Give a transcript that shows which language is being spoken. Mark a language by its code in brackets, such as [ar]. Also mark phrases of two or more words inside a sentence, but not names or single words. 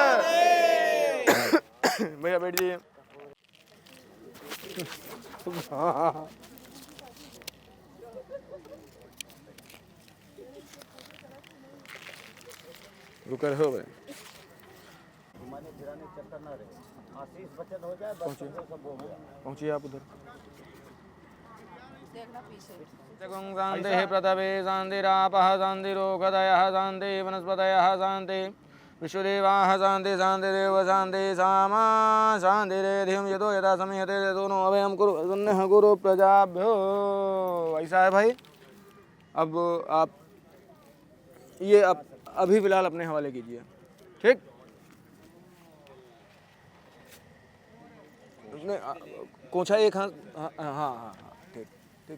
[hi] भैया बैठ जाइए। रुका रहो भाई। पहुंचिए आप उधर। [sa] शांति पृथ्वी शांतिरापः शांतिरोगदयः शांति वनस्पतयः शांति विश्वदेवाः शांति शांतिरेव शांति सामा शांतिरेधियं यतो यथा समयते दोनों अभयं कुरु सुन्नः गुरु प्रजाभ्यो। [hi] ऐसा है भाई। अब आप ये अभी फिलहाल अपने हवाले कीजिए, ठीक? कोंछा एक हाथ। हाँ ठीक ठीक।